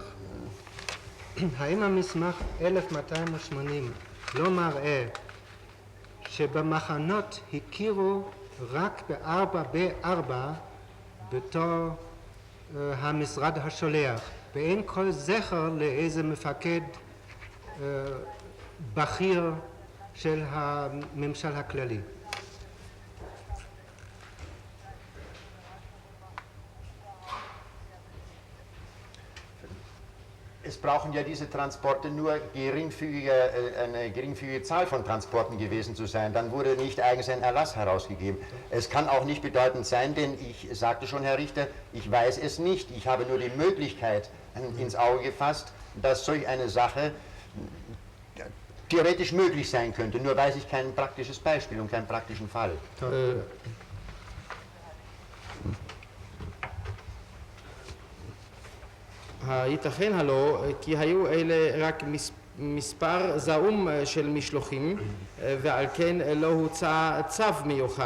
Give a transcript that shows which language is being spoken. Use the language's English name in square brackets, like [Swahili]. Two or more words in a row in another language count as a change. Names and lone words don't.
[Hebrew] האם המסמך 1280 לא מראה שבמחנות הכירו רק ב4 בתור המשרד השולח ואין כל זכר לאיזה מפקד בכיר של הממשל הכללי? [German] Es brauchen ja diese Transporte nur eine geringfügige Zahl von Transporten gewesen zu sein. Dann wurde nicht eigens ein Erlass herausgegeben. Es kann auch nicht bedeutend sein, denn ich sagte schon, Herr Richter, ich weiß es nicht. Ich habe nur die Möglichkeit ins Auge gefasst, dass solch eine Sache theoretisch möglich sein könnte. Nur weiß ich kein praktisches Beispiel und keinen praktischen Fall. [Hebrew] הייתכן הלא כי היו אלה רק מספר זעום של משלוחים ועל כן לא הוצא צו מיוחד.